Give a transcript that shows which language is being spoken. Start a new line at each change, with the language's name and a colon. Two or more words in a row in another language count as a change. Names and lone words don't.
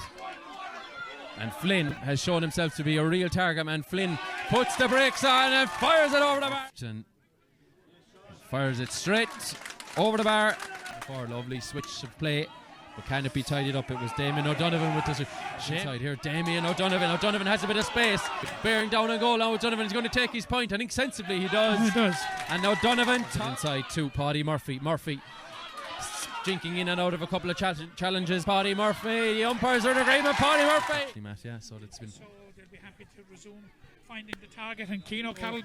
English: And Flynn has shown himself to be a real target man. Flynn puts the brakes on and fires it over the bar. And fires it straight over the bar. For a lovely switch of play. But can it be tidied up? It was Damien O'Donovan with this inside here. Damien O'Donovan. O'Donovan has a bit of space. Bearing down on goal now. O'Donovan is going to take his point. I think sensibly he does. He does. And O'Donovan inside to Paddy Murphy. Murphy jinking in and out of a couple of challenges. Paddy Murphy, the umpires are in agreement. Paddy Murphy. Yeah, so that's been. So they'll be happy to resume finding the target, and Cian O'Carroll.